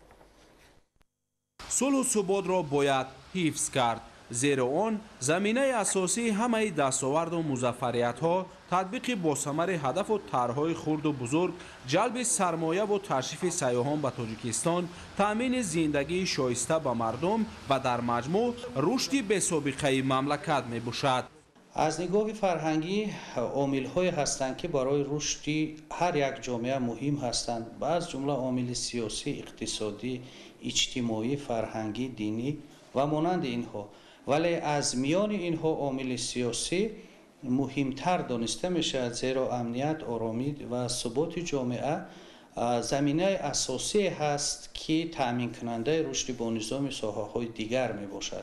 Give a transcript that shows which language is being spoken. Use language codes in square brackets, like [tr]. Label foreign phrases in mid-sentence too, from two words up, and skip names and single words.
[tg] сулҳу суботро бояд ҳифз кард, зеро он заминаи асосии ҳамаи дастоварду музаффариятҳо, татбиқи босамари ҳадафу тарҳҳои хурду бузург, ҷалби сармояву ташрифи сайёҳон ба Тоҷикистон, таъмини зиндагии шоиста ба мардум ва дар маҷмӯъ рушди бесобиқаи мамлакат мебошад. از نگاه فرهنگی عامل‌هایی هستند که برای رشد هر یک جامعه مهم هستند. از جمله عامل سیاسی، اقتصادی، اجتماعی، فرهنگی، دینی و مانند اینها. ولی از میان اینها عامل سیاسی مهمتر دانسته می‌شود، زیرا امنیت، آرامی و ثبات جامعه زمینه اساسی هست که تامین کننده رشد با نظام ساحه‌های دیگر میباشد.